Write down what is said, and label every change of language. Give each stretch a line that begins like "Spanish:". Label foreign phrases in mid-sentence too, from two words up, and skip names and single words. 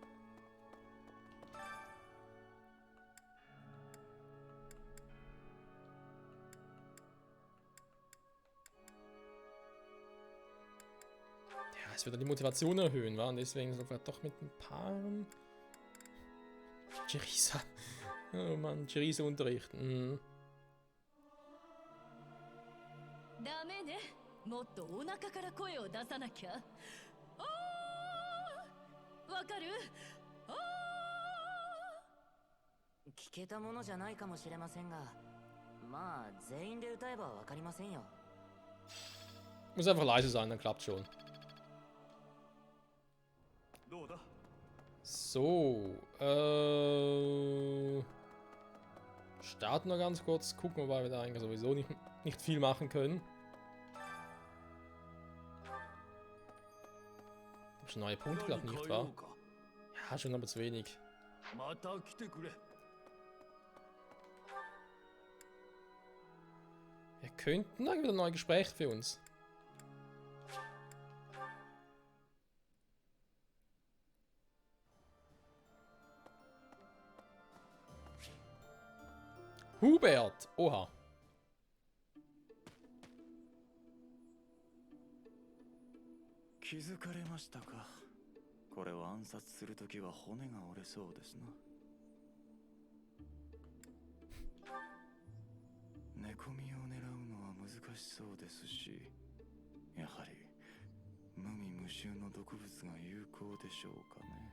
German: Ja, es wird die Motivation erhöhen, wa? Und deswegen sogar doch mit ein paar... Jerisa. Oh Mann, Jerisa unterrichten.
Japanese: ダメね。もっとお腹から声を出さなきゃ。あー、わかる？あー。聞けたものじゃないかもしれませんが、まあ全員で歌えばわかりませんよ。
German: Muss einfach leise sein, dann klappt schon.
Japanese: どうだ
German: So, starten wir ganz kurz, gucken, wobei wir da eigentlich sowieso nicht viel machen können. Schon neue Punkte, glaube ich, nicht wahr? Ja, schon aber zu wenig.
Japanese: また来てくれ
German: Wir könnten da wieder neue Gespräche für uns. Hubert! Oha.
Japanese: 気づかれましたか。これを暗殺するときは骨が折れそうですな。寝込みを狙うのは難しそうですし、やはり無味無臭の毒物が有効でしょうかね。